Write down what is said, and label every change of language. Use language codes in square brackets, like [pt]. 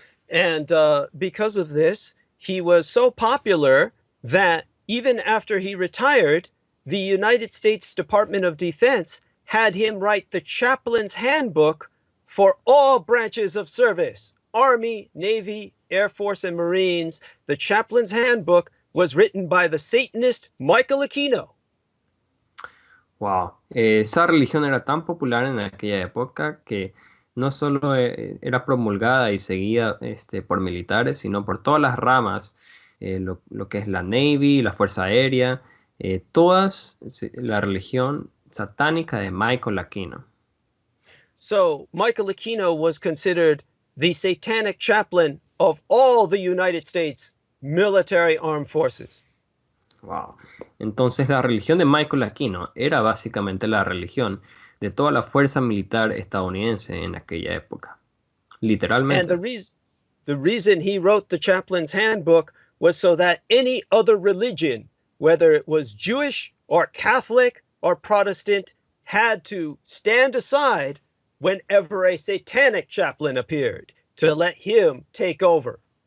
[en] And because of this, he was so popular that even after he retired, the United States Department of Defense had him write the chaplain's handbook for all branches of service, Army, Navy, Air Force, and Marines, the Chaplain's Handbook was written by the Satanist Michael Aquino. Wow. [es] Esa religión era tan popular en aquella época que no solo era promulgada y seguida por militares, sino por todas las ramas, lo que es la Navy, la Fuerza Aérea, la religión satánica de Michael Aquino. [en] So Michael Aquino was considered the satanic chaplain of all the United States military armed forces. Wow. [es] Entonces la religión de Michael Aquino era básicamente la religión de toda la fuerza militar estadounidense en aquella época. Literalmente. [en] And the reason he wrote the Chaplain's Handbook was so that any other religion, whether it was Jewish or Catholic or Protestant, had to stand aside whenever a satanic chaplain appeared to let him take over.